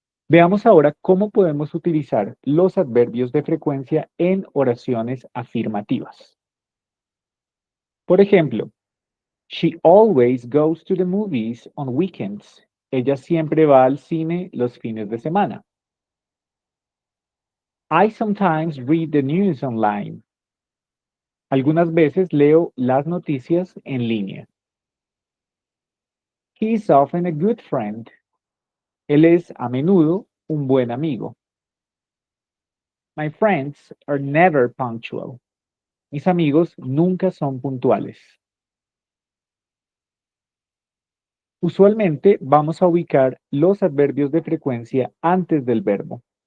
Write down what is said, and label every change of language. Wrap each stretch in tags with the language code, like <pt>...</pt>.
<es>Veamos ahora cómo podemos utilizar los adverbios de frecuencia en oraciones afirmativas. Por ejemplo,</es> <en>she always goes to the movies on weekends.</en> <es>Ella siempre va al cine los fines de semana.</es> <en>I sometimes read the news online.</en> <es>Algunas veces leo las noticias en línea.</es> <en>He is often a good friend.</en> <es>Él es a menudo un buen amigo.</es> <en>My friends are never punctual.</en> <es>Mis amigos nunca son puntuales. Usualmente vamos a ubicar los adverbios de frecuencia antes del verbo.</es>